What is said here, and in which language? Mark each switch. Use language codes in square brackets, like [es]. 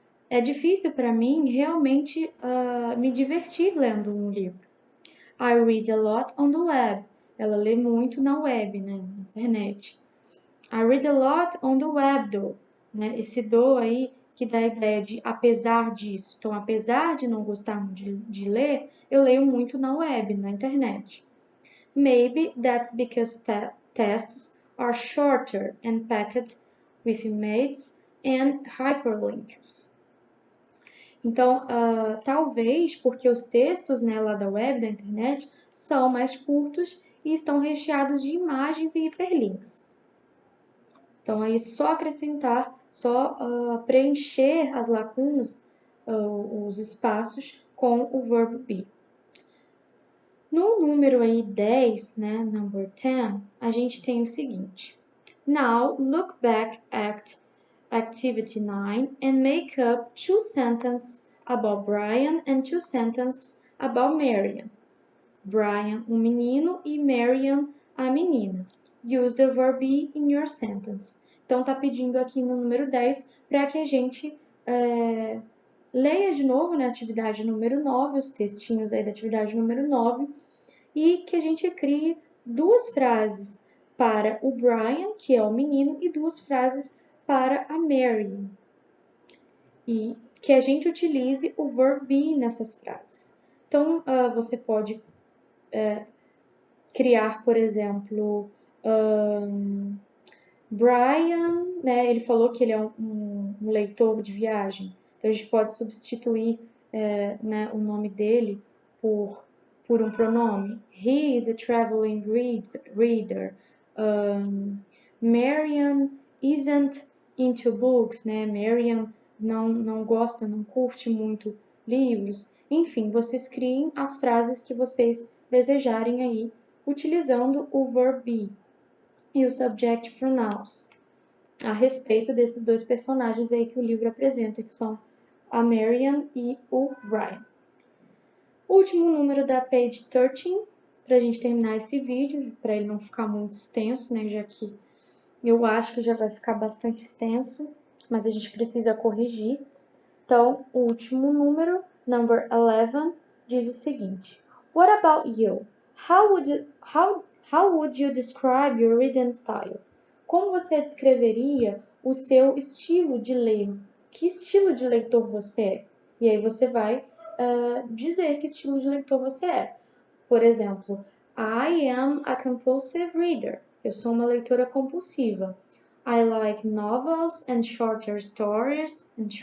[pt] É difícil para mim realmente me divertir lendo um livro. [en] I read a lot on the web. [pt] Ela lê muito na web, né? internet. [en] I read a lot on the web, though. [pt] Né? Esse though aí que dá a ideia de apesar disso. Então, apesar de não gostar de ler, eu leio muito na web, na internet. [en] Maybe that's because tests are shorter and packed with images and hyperlinks. [pt] Então, talvez porque os textos, né, lá da web, da internet, são mais curtos e estão recheados de imagens e hiperlinks. Então, aí só acrescentar, só preencher as lacunas, os espaços com o verbo be. No número aí 10, né, number 10, a gente tem o seguinte. [en] Now, look back at activity 9 and make up 2 sentences about Brian and 2 sentences about Marian. [pt] Brian, um menino, e Marian, a menina. [en] Use the verb be in your sentence. [pt] Então, tá pedindo aqui no número 10 para que a gente leia de novo na atividade número 9, os textinhos aí da atividade número 9, e que a gente crie 2 frases para o Brian, que é o menino, e 2 frases para a Marian. E que a gente utilize o verb be nessas frases. Então, você pode criar, por exemplo, Brian, né, ele falou que ele é um leitor de viagem. Então, a gente pode substituir né, o nome dele por um pronome. [en] He is a traveling reader. Marian isn't into books, né? [pt] Marian não gosta, não curte muito livros. Enfim, vocês criem as frases que vocês desejarem aí, utilizando o verb be e o subject pronouns a respeito desses 2 personagens aí que o livro apresenta, que são a Marian e o Brian. Último número da page 13, para a gente terminar esse vídeo, para ele não ficar muito extenso, né, já que eu acho que já vai ficar bastante extenso, mas a gente precisa corrigir. Então, o último número, number 11, diz o seguinte. [en] What about you? How would you describe your reading style? [pt] Como você descreveria o seu estilo de ler? Que estilo de leitor você é? E aí você vai dizer que estilo de leitor você é. Por exemplo, [en] I am a compulsive reader. [pt] Eu sou uma leitora compulsiva. [en] I like novels and short stories.